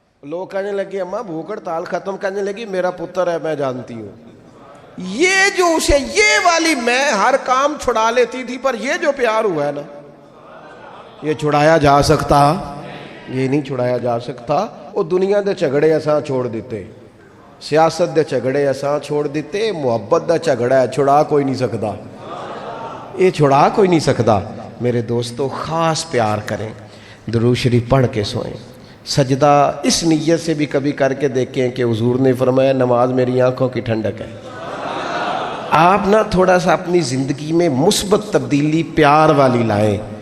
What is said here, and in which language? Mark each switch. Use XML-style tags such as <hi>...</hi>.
<ur>لوگ کہنے لگے اماں بھوک ہڑتال ختم، کہنے لگی میرا پتر ہے میں جانتی ہوں. یہ جو اسے یہ والی میں ہر کام چھڑا لیتی تھی، پر یہ جو پیار ہوا ہے نا یہ چھڑایا جا سکتا؟ یہ نہیں چھڑایا جا سکتا.</ur> <pa>وہ دنیا دے جھگڑے اساں چھوڑ دیتے، سیاست دے جھگڑے اساں چھوڑ دیتے، محبت دا جھگڑا ہے چھڑا کوئی نہیں سکتا،</pa> <ur>یہ چھڑا کوئی نہیں سکتا. میرے دوستو خاص پیار کریں، درود شریف پڑھ کے سوئیں. سجدہ اس نیت سے بھی کبھی کر کے دیکھیں کہ حضور نے فرمایا نماز میری آنکھوں کی ٹھنڈک ہے. آپ نہ تھوڑا سا اپنی زندگی میں مثبت تبدیلی پیار والی لائیں.</ur>